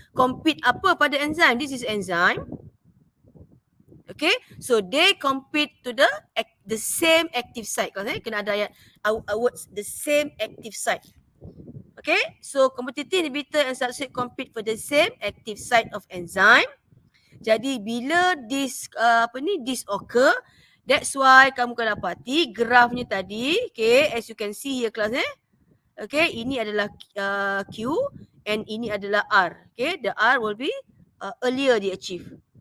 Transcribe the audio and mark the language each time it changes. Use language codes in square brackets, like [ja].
[en] Compete apa pada enzyme? This is enzyme. Okay, so they compete to the same active site kelas [ms] Kena ada ayat [en] words the same active site. Okay, so competitive inhibitor and substrate compete for the same active site of enzyme. [ms] Jadi bila [en] this occur, [ms] That's why kamu akan dapati grafnya tadi, okay, [en] as you can see here [ms] kelas okay, ini adalah Q and ini adalah R. [en] Okay, the R will be earlier they achieve.